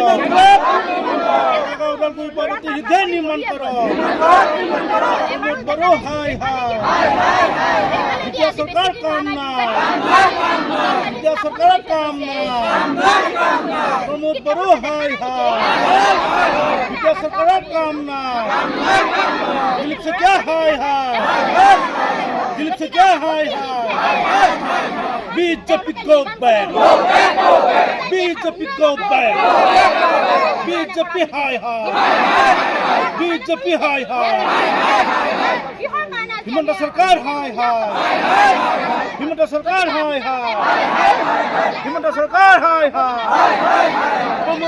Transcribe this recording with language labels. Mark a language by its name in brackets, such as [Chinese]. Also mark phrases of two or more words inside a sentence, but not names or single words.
[Assamese] কলাগাঁও ওদালগুৰি পথ অতি শীঘ্ৰে নিৰ্মাণ কৰক। প্ৰমোদ বড়ো হাই হাই, এতিয়া চৰকাৰ কাম নাই, এতিয়া চৰকাৰৰ কাম নাই, প্ৰমোদ বড়ো হাই হাই। [Hindi] क्या सरकार काम ना दिलीप से क्या हाय हाय दिलीप से क्या हाय हाय बीजेपी [English] go back [Hindi] बीजेपी [English] go back [Hindi] बीजेपी हाय हाय बीजेपी हाय हाय हिमंत सरकार हाय हाय हिमंत सरकार हाय हाय हिमंत सरकार हाय हाय प्रमोद